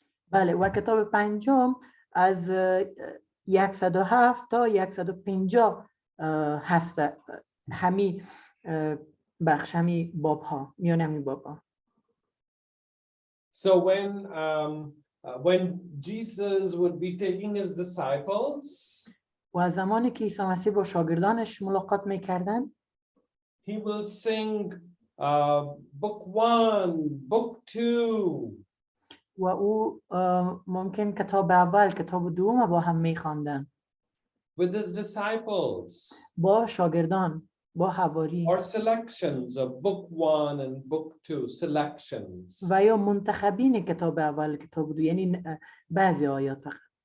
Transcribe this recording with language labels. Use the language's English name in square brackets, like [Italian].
[Persian] بله و کتاب پنجم از 107 تا 150 هست، همین بخش، همین باب ها، میان همین باب ها. [English] So when Jesus would be taking his disciples, [Persian] و زمانی که عیسی مسیح با شاگردانش ملاقات میکردن، [English] he will sing book 1, book 2. [Persian] و او ممکن کتاب اول، کتاب دوم با هم میخواندن. [English] With his disciples. [Persian] با شاگردان، با حواری. [English] Or selections of book 1 and book 2, selections. [Persian] و یا منتخبین کتاب اول، کتاب دو، یعنی بعضی آیات فقط.